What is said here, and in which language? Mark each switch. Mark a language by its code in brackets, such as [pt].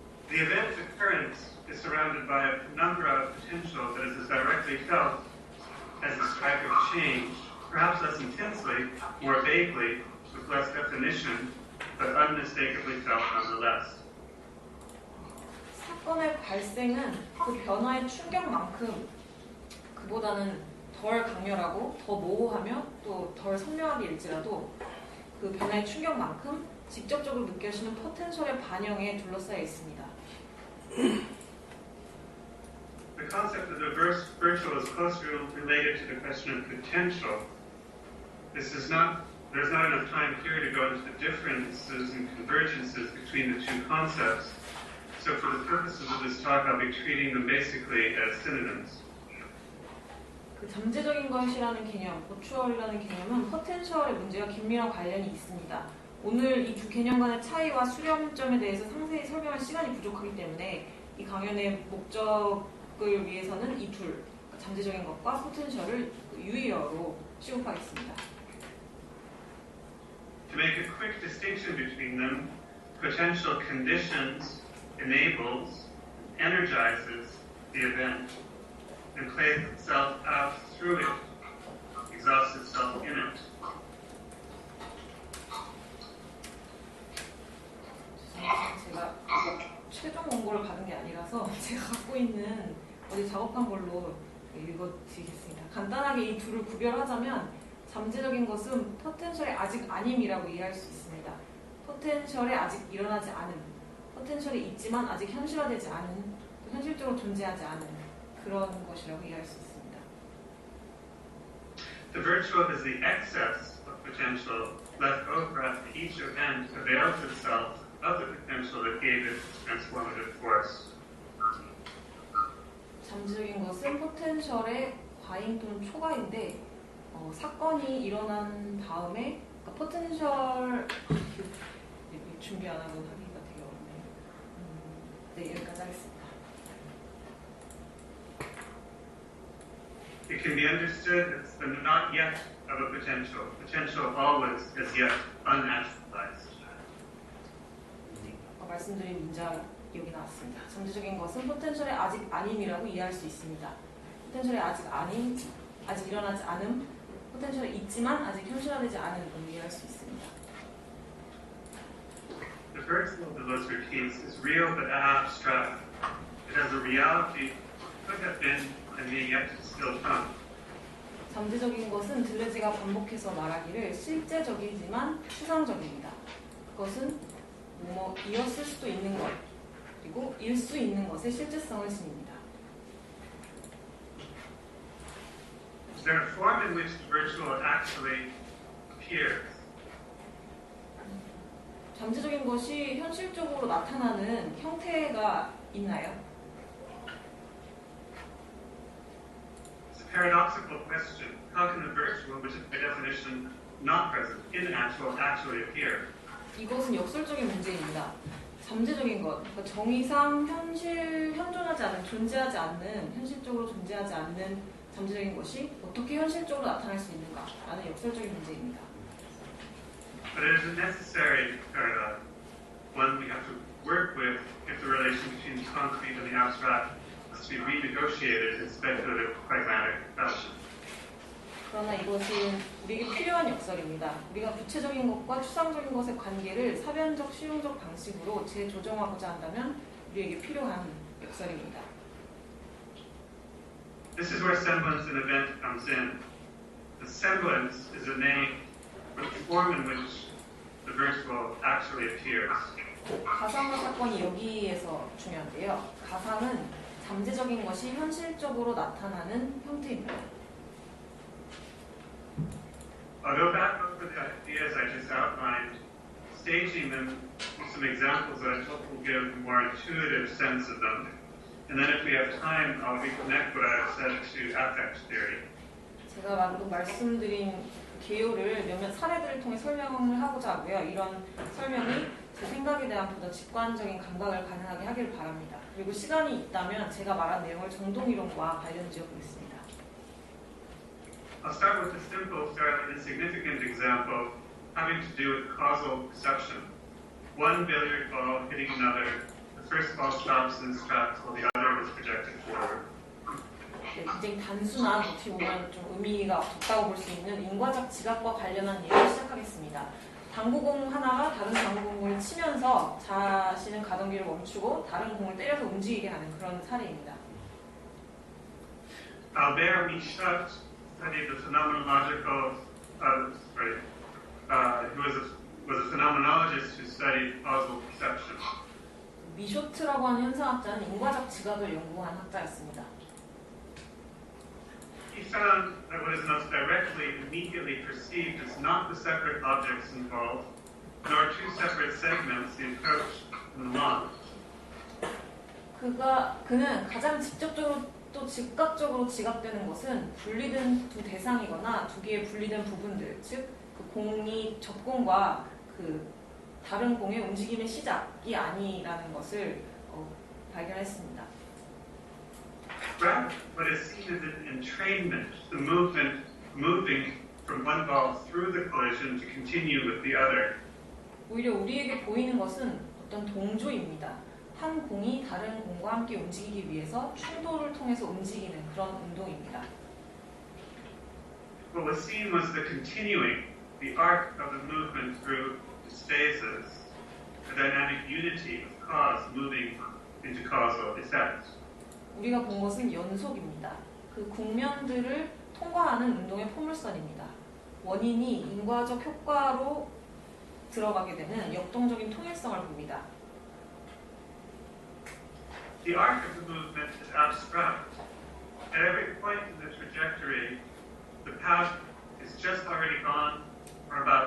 [en] The event's occurrence is surrounded by a number of potential that is as directly felt as a strike of change, perhaps less intensely, more vaguely, with less definition, but unmistakably felt nonetheless. [ko] 사건의 발생은 그 변화의 충격만큼 그보다는 덜 강렬하고 더 모호하며 또 덜 선명하게 일지라도 그 변화의 충격만큼 직접적으로 느껴지는 포텐셜의 반영에 둘러싸여 있습니다. [en] The concept of the virtual is closely related to the question of potential. There's not enough time here to go into the differences and convergences between the two concepts. So for the purposes of this talk, I'll be treating them basically as synonyms. [ko] 그 잠재적인 것이라는 개념, 버추얼이라는 개념은 포텐셜의 문제와 긴밀한 관련이 있습니다. 오늘 이 두 개념 간의 차이와 수렴점에 대해서 상세히 설명할 시간이 부족하기 때문에 이 강연의 목적을 위해서는 이 둘, 잠재적인 것과 포텐셜을 유의어로 취급하겠습니다. [en] To make a quick distinction between them, potential conditions enables, energizes the event, and plays itself out through it, exhausts itself in it. [ko] 제가 최종 원고를 받은 게 아니라서 제가 갖고 있는 어디 작업한 걸로 읽어드리겠습니다. 간단하게 이 둘을 구별하자면 잠재적인 것은 포텐셜이 아직 아님이라고 이해할 수 있습니다. 포텐셜이 아직 일어나지 않은, 포텐셜이 있지만 아직 현실화되지 않은, 현실적으로 존재하지 않은 그런 것이라고 이해할 수 있습니다. [en] The virtual is the excess of potential left over after each event avails itself of the potential that gave it its transformative force. [ko] 잠재적인 것은 포텐셜의 과잉 또는 초과인데 사건이 일어난 다음에 그러니까 포텐셜 준비 안 하고 하기가 되게 어렵네요. 네, 여기까지 하겠습니다. [en] It can be understood as the not yet of a potential. Potential always is yet unactualized. [ko] 말씀드린 문장 여기 나왔습니다. 잠재적인 것은 포텐셜의 아직 아님이라고 이해할 수 있습니다. 포텐셜의 아직 아님, 아직 일어나지 않음, 포텐셜이 있지만 아직 현실화되지 않음으로 이해할 수 있습니다. [en] The first of those routines is real but abstract. It has a reality that could have been and may yet still come. [ko] 잠재적인 것은 들레즈가 반복해서 말하기를 실제적이지만 추상적입니다. 그것은 이었을 수도 있는 것, 그리고 일 수 있는 것의 실제성을 지닙니다. [en] Is there a form in which the virtual actually appears? [ko] 잠재적인 것이 현실적으로 나타나는 형태가 있나요? [en] It's a paradoxical question. How can the virtual, which is by definition not present in actually appear? [ko] 이것은 역설적인 문제입니다. 잠재적인 것, 그러니까 정의상 현존하지 않은, 존재하지 않는, 현실적으로 존재하지 않는 잠재적인 것이 어떻게 현실적으로 나타날 수 있는가? 라는 역설적인 문제입니다. [en] But it is a necessary paradigm, one we have to work with if the relation between the concrete and the abstract is to be renegotiated in speculative, pragmatic fashion. [ko] 그러나 이것은 우리에게 필요한 역설입니다. 우리가 구체적인 것과 추상적인 것의 관계를 사변적, 실용적 방식으로 재조정하고자 한다면 우리에게 필요한 역설입니다. [en] This is where semblance and event comes in. The semblance is a name for the form in which the virtual actually appears. [ko] 가상과 사건이 여기에서 중요한데요. 가상은 잠재적인 것이 현실적으로 나타나는 형태입니다. [en] I'll go back over the ideas I just outlined, staging them with some examples that I hope will give a more intuitive sense of them. And then if we have time, I'll reconnect what I've said to affect theory. [ko] 제가 방금 말씀드린 개요를 몇몇 사례들을 통해 설명을 하고자 하고요. 이런 설명이 제 생각에 대한 보다 직관적인 감각을 가능하게 하길 바랍니다. 그리고 시간이 있다면 제가 말한 내용을 정동이론과 관련 지어보겠습니다. [en] I'll start with a simple, fairly insignificant example having to do with causal perception. One billiard ball hitting another, the first ball stops and straps while the other is projected forward. [ko] 네, 굉장히 단순한 어떻게 보면 좀 의미가 적다고 볼 수 있는 인과적 지각과 관련한 예를 시작하겠습니다. 당구공 하나가 다른 당구공을 치면서 자신은 가동기를 멈추고 다른 공을 때려서 움직이게 하는 그런 사례입니다. [en] Albert Michot studied the phenomenological, who was a phenomenologist who studied causal perception. [ko] 미쇼트라고 하는 현상학자는 인과적 지각을 연구한 학자였습니다. [en] He found that what is most directly, immediately perceived is not the separate objects involved, nor two separate segments, the approach and the launch. [ko] 그는 가장 직접적으로 또 즉각적으로 지각되는 것은 분리된 두 대상이거나 두 개의 분리된 부분들, 즉 그 공이 접공과 그 다른 공의 움직임의 시작이 아니라는 것을 발견했습니다. [en] Rather, what is seen as an entrainment, the movement moving from one ball through the collision to continue with the other. [ko] 오히려 우리에게 보이는 것은 어떤 동조입니다. 한 공이 다른 공과 함께 움직이기 위해서 충돌을 통해서 움직이는 그런 운동입니다. [en] What was seen was the continuing, the arc of the movement through its phases, the dynamic unity of cause moving into causal effect. [ko] 우리가 본 것은 연속입니다. 그 국면들을 통과하는 운동의 포물선입니다. 원인이 인과적 효과로 들어가게 되는 역동적인 통일성을 봅니다. [en] The arc of the movement is abstract. At every point in the trajectory, the path is just already gone or